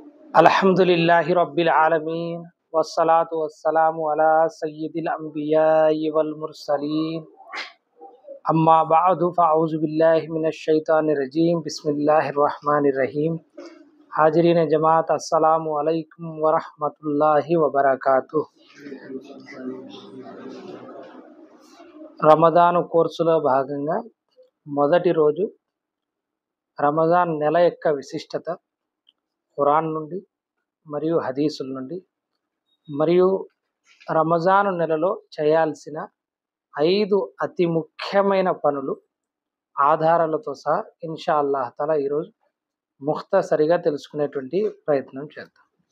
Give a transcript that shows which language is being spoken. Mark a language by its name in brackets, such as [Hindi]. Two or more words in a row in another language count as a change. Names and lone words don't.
[Arabic] الحمد لله رب العالمين والصلاة والسلام على سيد الأنبياء والمرسلين أما بعد فأعوذ بالله من الشيطان الرجيم بسم الله الرحمن الرحيم. [Urdu] حاضرین جماعت [Arabic] السلام عليكم ورحمة الله وبركاته. [Telugu] రమదాను కోర్సులో భాగంగా మొదటి రోజు రమజాన్ నెల యొక్క విశిష్టత ఖురాన్ నుండి మరియు హదీసుల నుండి మరియు రమజాను నెలలో చేయాల్సిన 5 అతి ముఖ్యమైన పనులు ఆధారాలతో సహా [Arabic] إن شاء الله تعالى [Telugu] ఈరోజు ముఖ్తసరిగా తెలుసుకునేటువంటి ప్రయత్నం చేద్దాం.